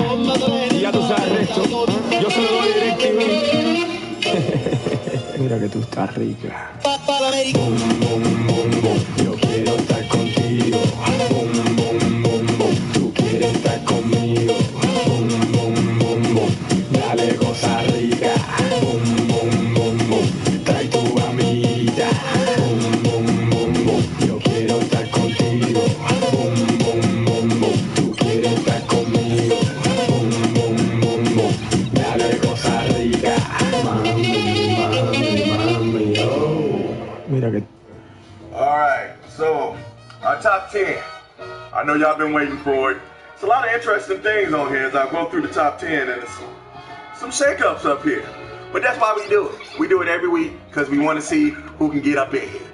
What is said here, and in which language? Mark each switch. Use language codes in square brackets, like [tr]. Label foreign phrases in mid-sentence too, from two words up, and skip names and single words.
[es] Y ya tú sabes el resto. Yo se lo doy DirecTV. Mira que tú estás rica. Bum, bum, bum, bum. Yo quiero estar contigo. Bum, bum, bum, bum. Tú quieres estar conmigo. Bum, bum, bum, bum. Dale cosa rica. Bum, bum, bum, bum. Trae tu amiguita. Bum, bum, bum, bum. Yo quiero estar contigo. Bum, bum, bum, bum. Tú quieres estar conmigo. Bum, bum, bum, bum. Dale cosa rica. Mami, mami, mami, oh. Mira que... [en] Alright, so our top 10. I know y'all been waiting for it. It's a lot of interesting things on here as I go through the top 10, and it's some shakeups up here. But that's why we do it. We do it every week because we want to see who can get up in here.